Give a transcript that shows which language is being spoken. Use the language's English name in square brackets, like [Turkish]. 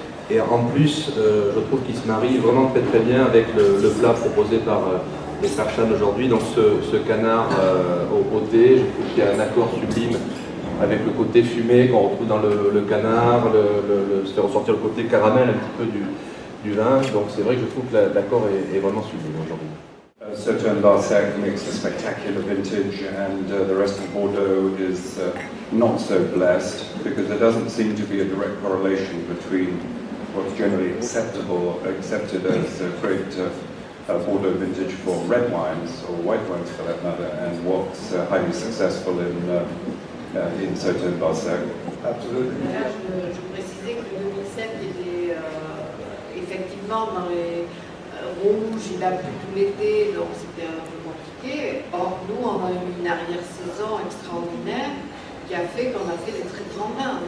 [French] Et en plus, je trouve qu'il se marie vraiment très très bien avec le plat proposé par les frères Shan aujourd'hui, donc ce canard au thé. Je trouve qu'il y a un accord sublime avec le côté fumé qu'on retrouve dans le canard, se fait ressortir le côté caramel un petit peu du vin. Donc c'est vrai que je trouve que l'accord est vraiment sublime aujourd'hui. [English] Sauternes Barsac makes a spectacular vintage, and the rest of Bordeaux is not so blessed, because there doesn't seem to be a direct correlation between what's generally accepted as a great Bordeaux vintage for red wines, or white wines for that matter, and what's highly successful in Sauternes Barsac. Absolutely. [French] Je précisais que le 2007 était effectivement dans les rouges, il a plu tout l'été, donc c'était un peu compliqué. Or, nous, on a eu une arrière-saison extraordinaire qui a fait qu'on a fait des très grands vins.